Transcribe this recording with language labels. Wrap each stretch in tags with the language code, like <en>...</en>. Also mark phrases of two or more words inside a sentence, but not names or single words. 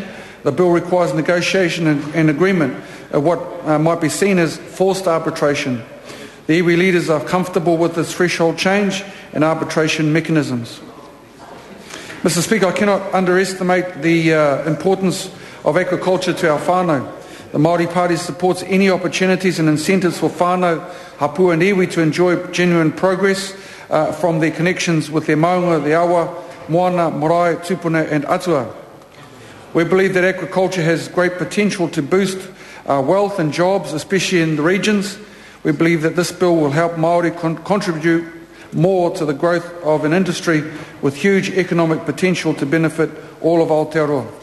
<en>The bill requires negotiation and agreement of what might be seen as forced arbitration. The iwi leaders are comfortable with this threshold change and arbitration mechanisms. Mr. Speaker, I cannot underestimate the importance of aquaculture to our whānau. The Māori Party supports any opportunities and incentives for</en> <mi>whānau, hapua</mi> <en>and iwi to enjoy genuine progress from their connections with their maunga, the</en> <mi>awa, moana, marae, tupuna</mi> <en>and atua. We believe that aquaculture has great potential to boost wealth and jobs, especially in the regions. We believe that this bill will help Māori contribute more to the growth of an industry with huge economic potential to benefit all of Aotearoa.</en>